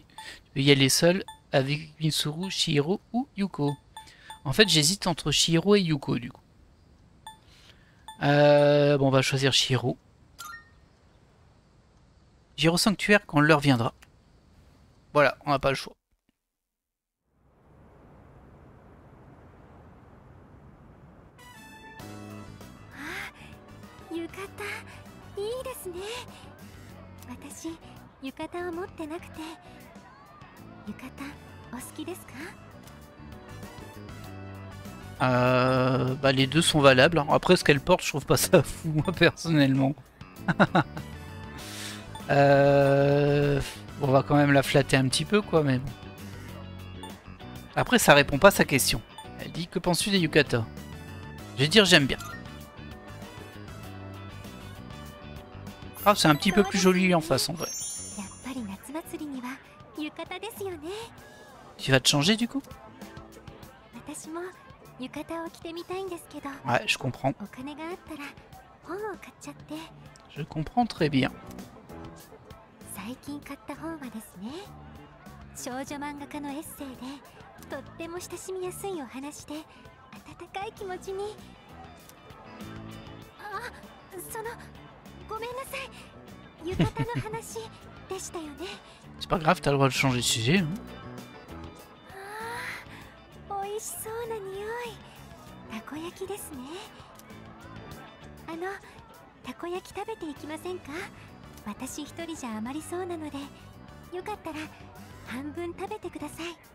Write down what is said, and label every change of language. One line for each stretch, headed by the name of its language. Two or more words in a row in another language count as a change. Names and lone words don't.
French: Je vais y aller seul avec Mitsuru, Chihiro ou Yuko. En fait j'hésite entre Chihiro et Yuko du coup. Bon on va choisir Chihiro. J'irai au sanctuaire quand l'heure viendra. Voilà, on n'a pas le choix.
Japanese: Yukata, いいですね。私、浴衣を持ってなくて。浴衣、お好きですか？
French: Bah les deux sont valables. Après ce qu'elle porte, je trouve pas ça fou moi personnellement. On va quand même la flatter un petit peu quoi mais bon. Après ça répond pas à sa question. Elle dit que penses-tu des yukata? Je vais dire j'aime bien. Ah c'est un petit peu plus joli en face en vrai. Tu vas te changer du coup? Ouais je comprends. Je comprends très bien.
Japanese: 最近買った本はですね、少女漫画家のエッセイでとっても親しみやすいお話で温かい気持ちに。あ、ごめんなさい、浴衣の話でしたよね。
French: C'est pas grave, t'as le droit de changer de sujet. Hein.
Japanese: 美味しそうな匂い。たこ焼きですね。たこ焼き食べていきませんか？私一人じゃ余りそうなので、よかったら半分食べてください。